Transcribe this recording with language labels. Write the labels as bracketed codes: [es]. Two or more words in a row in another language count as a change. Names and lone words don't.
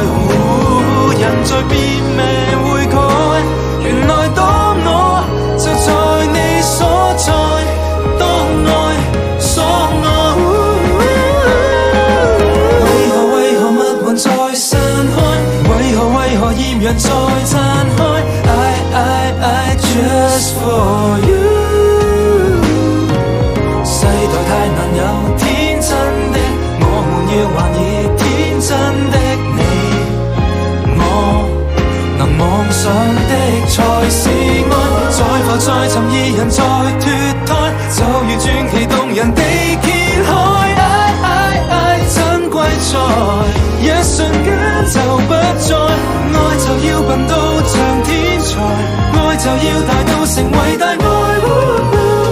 [yue] 人在變命會改，原來當我就在你所在，當愛所愛。為何密雲在散開？為何豔陽在綻開 ？ [en] I just for you。 [yue] 世代太難有天真的，我們要還以天真的你我。能妄想的才是愛，在浮在尋二人在脫胎，就如傳奇動人地揭開。I 珍貴在一瞬間就不再，愛就要笨到像天才，愛就要大到成為大愛。